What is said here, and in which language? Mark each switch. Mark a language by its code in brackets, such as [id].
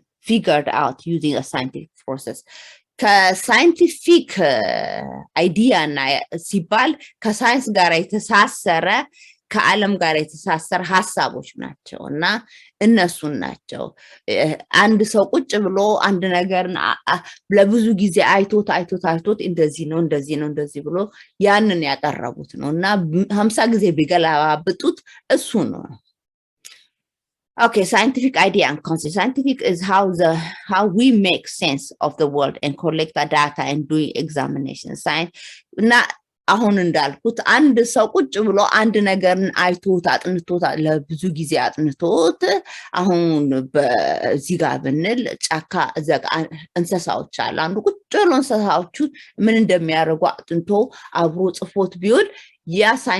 [en] figured out using a scientific process [am] ከሳይንቲፊክ አይዲያ እና ሲባል ከሳይንስ ጋር የተሳሰረ ከዓለም ጋር የተሳሰረ ሐሳቦች ናቸው እና እነሱን ናቸው አንድ ሰው ቁጭ ብሎ አንድ ነገር ለብዙ ጊዜ አይቶት እንደዚህ ብሎ ያንን ያቀረቡት ነው እና 50 ጊዜ ቢገላብጡት እሱ ነው [en] Okay, scientific idea and concept. Scientific is how we make sense of the world and collect the data and do examination. [am] Science አሁን እንዳልኩት አንድ ሰው ቁጭ ብሎ አንድ ነገርን አይቶት አጥንቶት ለብዙ ጊዜ አጥንቶት አሁን በዚህ ጋር ብንል ጫካ ዘጋ እንሰሳዎች አሉ አንዱ ቁጭ ብሎ እንሰሳዎቹ ምን እንደሚያደርጉ አጥንቶ አብሮ ጽፎት ቢሆን ያ